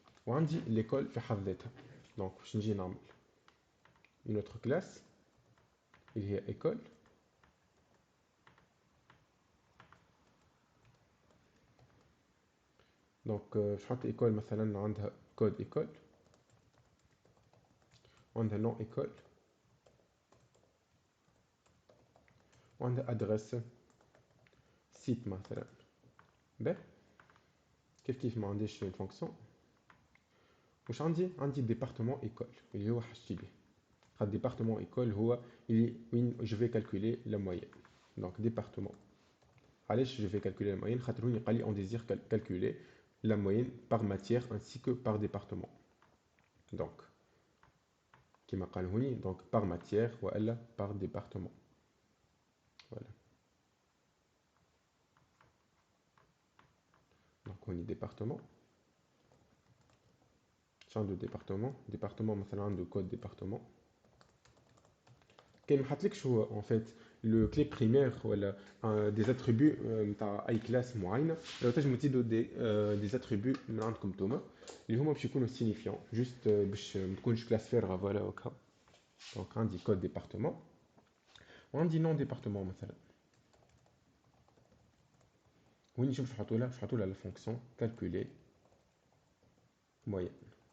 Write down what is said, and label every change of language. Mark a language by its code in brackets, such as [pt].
[fr] On dit l'école fait donc je dis normal. Une autre classe, il y a école. Donc je [ar] حط [fr] école [ar] مثلا عندها [fr] code école. [ar] عندها [fr] nom école. [ar] وعندها adresse site مثلا. Ben, كيف ما عنديش [fr] une fonction. [ar] واش عندي département école اللي هو حاجتي به. [fr] Le département école [ar] هو وين [fr] je vais calculer la moyenne. Donc département [ar] علاش [fr] je vais calculer la moyenne [ar] خاطر هوني قال لي [fr] on désire calculer la moyenne par matière ainsi que par département. Donc [ar] كما قال هوني [fr] donc par matière [ar] والا [fr] par département. Voilà. Donc [ar] هوني [fr] département. champ de département مثلا عنده code département. [ar] كان محطلكش هو [fr] en fait le clé primaire [ar] ولا [fr] des attributs [ar] نتاع اي كلاس معينه لو تنجموا تزيدوا des attributs من عندكم نتوما اللي هما باش يكونوا signifiants juste باش ما تكونش كلاس فارغه فوالا هكا. دونك عندي code département وعندي نون département مثلا وين نشوف نحطوا لها [fr] la fonction calculer moyenne.